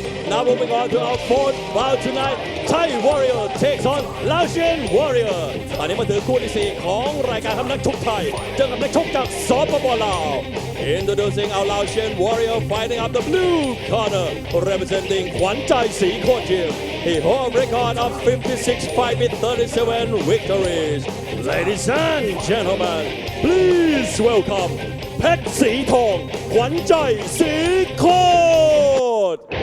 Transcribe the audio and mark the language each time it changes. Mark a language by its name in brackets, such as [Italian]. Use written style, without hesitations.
[English] Now moving on to our fourth bout tonight, Thai Warrior takes on Laotian Warrior. [Thai] ตอนนี้มาถึงคู่ที่4ของรายการครับนักชกไทยเจอกับนักชกจากสปป. [English] ลาว Introducing our Laotian Warrior fighting up the blue corner, representing ขวัญใจศรีโคตรยิม He holds a record of 56 fights with 37 victories. Ladies and gentlemen, please welcome เพชรสีทองขวัญใจศรีโคตร